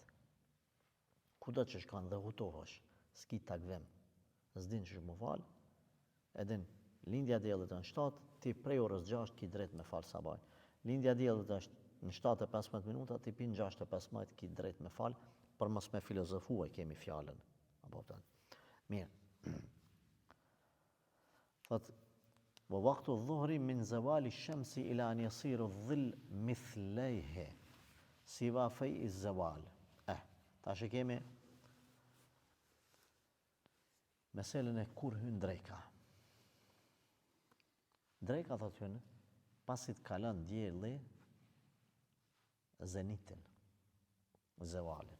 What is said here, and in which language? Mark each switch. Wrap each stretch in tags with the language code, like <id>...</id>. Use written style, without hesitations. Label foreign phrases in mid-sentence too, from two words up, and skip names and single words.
<sq>Kudo që shkon dhe hutohesh, s'ki takvim, s'din që më fal, edin lindja diellit në 7, ti prej orës 6 ki drejt me fal sabah. Lindja diellit është në 7:15 minuta, ti pin 6:15 ki drejt me fal, për mos me filozofua kemi fjalën. Apo tan. Mirë.</sq> <ar>Thot ووقت الظهر من زوال الشمس إلى أن يصير الظل مثليه سوى في الزوال.</ar> <sq>Tash e kemi meselën e kur hyn dreka. Dreka thot hyn pasi të kalon dielli zenitin, zewalin.</sq>